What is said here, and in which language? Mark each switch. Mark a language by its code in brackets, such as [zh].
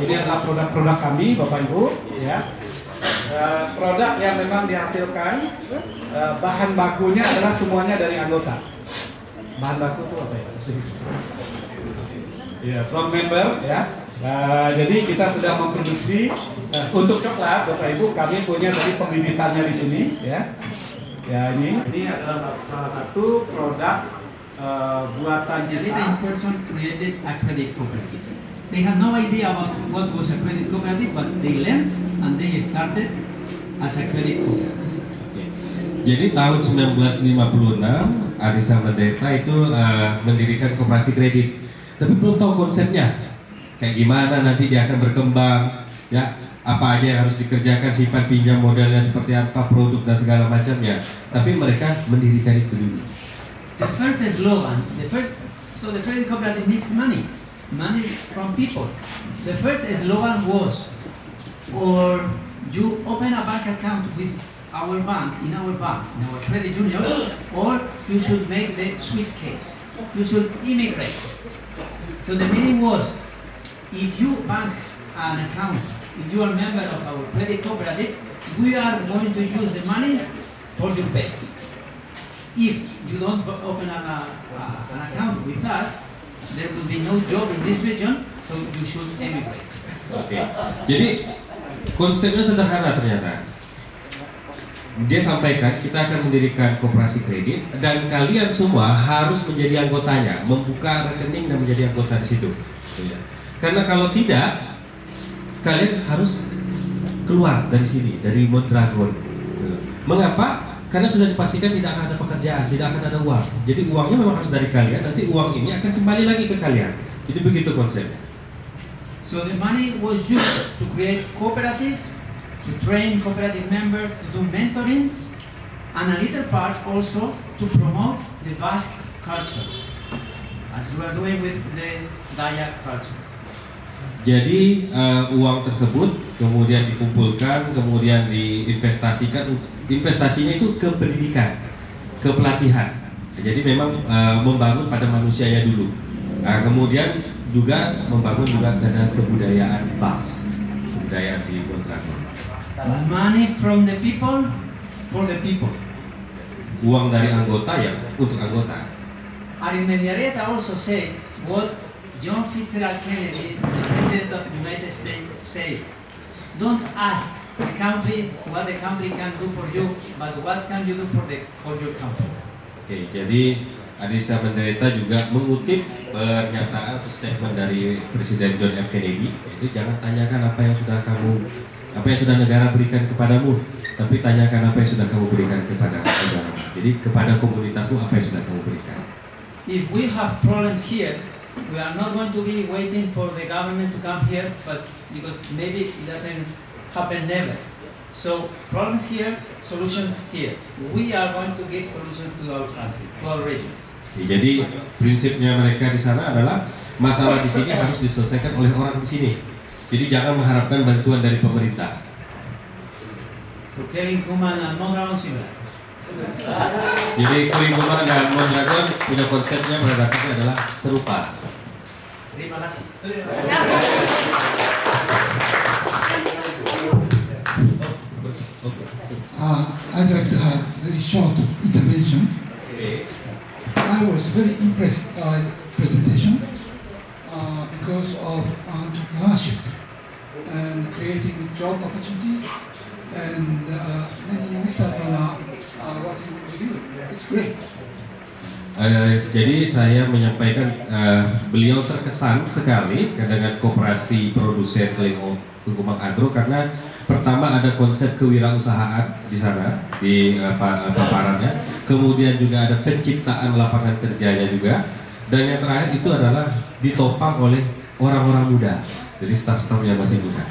[id] Ini adalah produk-produk kami, Bapak Ibu, ya. Produk yang memang dihasilkan, bahan bakunya adalah semuanya dari anggota. Bahan baku itu apa ya? Ya, [en] from member, [id] ya. Jadi kita sudah memproduksi untuk coklat, Bapak Ibu, kami punya tadi pembibitannya di sini, ya. Ya, ini adalah salah satu produk buatan [en] The [id] kita. [en] Little person created a credit cooperative. They had no idea about what was a credit cooperative, but they learned and they started as a credit cooperative. [id] Jadi tahun 1956 Arisa Merdeka itu mendirikan koperasi kredit, tapi belum tahu konsepnya kayak gimana nanti dia akan berkembang, ya, apa aja yang harus dikerjakan, simpan pinjam modelnya seperti apa, produk dan segala macamnya. Tapi mereka mendirikan itu dulu. [en] The first slogan, so the credit cooperative needs money from people. The first slogan was, or you open a bank account with our bank, in our credit union, or you should make the suitcase. You should immigrate. So the meaning was, if you bank an account, if you are a member of our credit cooperative, we are going to use the money for your best. If you don't open an account with us, there will be no job in this region, so you should emigrate. [id] Oke. Jadi konsepnya sederhana ternyata. Dia sampaikan kita akan mendirikan koperasi kredit dan kalian semua harus menjadi anggotanya, membuka rekening dan menjadi anggota di situ. Karena kalau tidak, kalian harus keluar dari sini, dari Mondragon. Mengapa? Karena sudah dipastikan tidak akan ada pekerjaan, tidak akan ada uang. Jadi uangnya memang harus dari kalian, nanti uang ini akan kembali lagi ke kalian. Jadi begitu konsepnya. [en] So the money was used to create cooperatives, to train cooperative members, to do mentoring, and a little part also to promote the Basque culture, as we are doing with the Dayak culture. [id] Jadi uang tersebut kemudian dikumpulkan, kemudian diinvestasikan. Investasinya itu ke pendidikan, ke pelatihan. Jadi memang membangun pada manusianya dulu. Kemudian juga membangun juga karena kebudayaan BAS, kebudayaan di Mondragon. [en] Money from the people for the people. [id] Uang dari anggota ya untuk anggota. [en] Arizmendiarrieta also said what John Fitzgerald Kennedy, the president of the United States, said. Don't ask the country what the country can do for you, but what can you do for your country. [id] Oke, jadi Arizmendiarrieta juga mengutip pernyataan atau statement dari Presiden John F. Kennedy, itu jangan tanyakan apa yang sudah negara berikan kepadamu, tapi tanyakan apa yang sudah kamu berikan kepada negara. Jadi kepada komunitasmu apa yang sudah kamu berikan. [en] If we have problems here, we are not going to be waiting for the government to come here, but because maybe it doesn't happen never. So problems here, solutions here. We are going to give solutions to our country, to our region. [id] Oke, jadi prinsipnya mereka di sana adalah masalah di sini harus diselesaikan oleh orang di sini. Jadi jangan mengharapkan bantuan dari pemerintah. [en] So Kelly Kuman and Mondragon similar. [id] Jadi Kelingkungan dan Mondragon punya konsepnya pada dasarnya adalah serupa. Terima kasih. [en] I'd like to have very short intervention. [id] Oke. [en] I was very impressed by the presentation because of entrepreneurship and creating job opportunities, and many youngsters are working with you. It's great. [id] Jadi saya menyampaikan beliau terkesan sekali dengan koperasi produsen Kelingkungan Agro karena pertama ada konsep kewirausahaan di sana di paparannya, kemudian juga ada penciptaan lapangan kerjanya juga, dan yang terakhir itu adalah ditopang oleh orang-orang muda, jadi staf-staf yang masih muda.